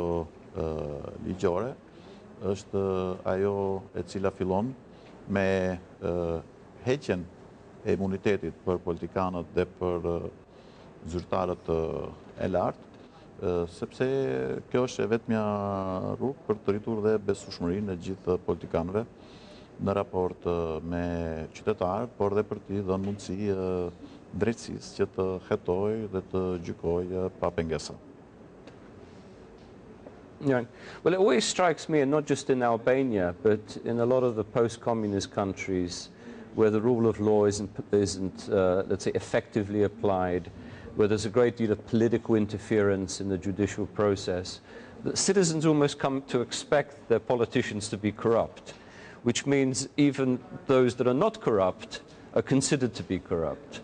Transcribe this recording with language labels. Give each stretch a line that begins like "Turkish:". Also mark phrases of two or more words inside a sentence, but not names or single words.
Albanian: ligjore, është ajo e cila fillon me heqjen e imunitetit për politikanët dhe për zyrtarët e lartë, sepse kjo është e vetmja rrugë për të rritur dhe besueshmërinë e gjithë politikanëve në raport me qytetarët, por dhe për t'i dhënë mundësi drejtësisë që të hetojë dhe të gjykojë pa pengesa.
English: Yeah. Well, it always strikes me, and not just in Albania, but in a lot of the post-communist countries where the rule of law isn't let's say, effectively applied, where there's a great deal of political interference in the judicial process, that citizens almost come to expect their politicians to be corrupt, which means even those that are not corrupt are considered to be corrupt.